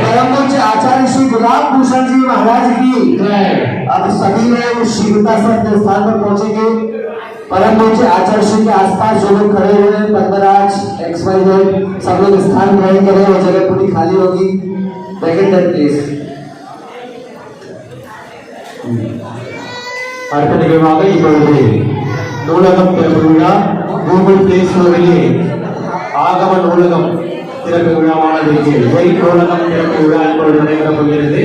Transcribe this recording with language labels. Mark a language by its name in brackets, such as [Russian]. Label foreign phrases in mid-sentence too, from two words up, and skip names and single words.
[Hindi] परम पूज्य आचार्य श्री गुलाब भूषण जी महाराज की जय। अब सभी लोग शीघ्रता से अपने स्थान पर पहुंचेंगे। परम पूज्य आचार्य श्री के आसपास जो लोग खड़े हुए हैं, पद्मराज XYZ, सब लोग स्थान ग्रहण करें और जगह पूरी खाली होगी। बैकेंडर प्लीज। [Tamil] அடுத்த நிகழ்வாக இப்பொழுது நூலகம் திறப்பு விழா கூகுள் பிளே ஸ்டோரிலே ஆகம நூலகம் திறப்பு விழாவானது ஜெய் நூலகம் திறப்பு விழா இப்பொழுது நடைபெறப் போகிறது.